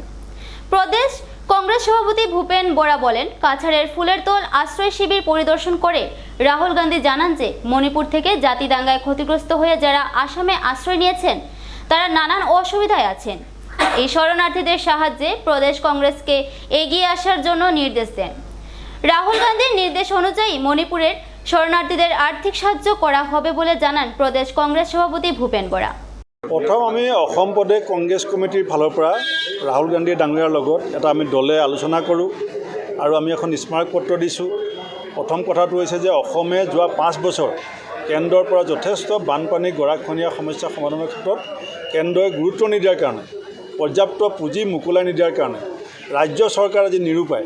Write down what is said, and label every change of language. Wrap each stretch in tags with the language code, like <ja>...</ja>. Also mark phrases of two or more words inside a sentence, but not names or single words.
<bn>প্রদেশ কংগ্রেস সভাপতি ভূপেন বোরা বলেন, কাছাড়ের ফুলের তোল আশ্রয় শিবির পরিদর্শন করে রাহুল গান্ধী জানান যে মণিপুর থেকে জাতি দাঙ্গায় ক্ষতিগ্রস্ত হয়ে যারা আসামে আশ্রয় নিয়েছেন তারা নানান অসুবিধায় আছেন। এই শরণার্থীদের সাহায্যে প্রদেশ কংগ্রেসকে এগিয়ে আসার জন্য নির্দেশ দেন। রাহুল গান্ধীর নির্দেশ অনুযায়ী মণিপুরের শরণার্থীদের আর্থিক সাহায্য করা হবে বলে জানান প্রদেশ কংগ্রেস সভাপতি ভূপেন বোরা।</bn> <as>প্ৰথম আমি অসম প্ৰদেশ কংগ্ৰেছ কমিটিৰ ফালৰ পৰা ৰাহুল গান্ধী ডাঙৰীয়াৰ লগত এটা আমি দলে আলোচনা কৰোঁ আৰু আমি এখন স্মাৰক পত্ৰ দিছোঁ। প্ৰথম কথাটো হৈছে যে অসমে যোৱা 5 বছৰ কেন্দ্ৰৰ পৰা যথেষ্ট বানপানী গৰাখহনীয়া সমস্যা সমাধানৰ ক্ষেত্ৰত কেন্দ্ৰই গুৰুত্ব নিদিয়াৰ কাৰণে, পৰ্যাপ্ত পুঁজি মোকলাই নিদিয়াৰ কাৰণে ৰাজ্য চৰকাৰ আজি নিৰূপায়।</as>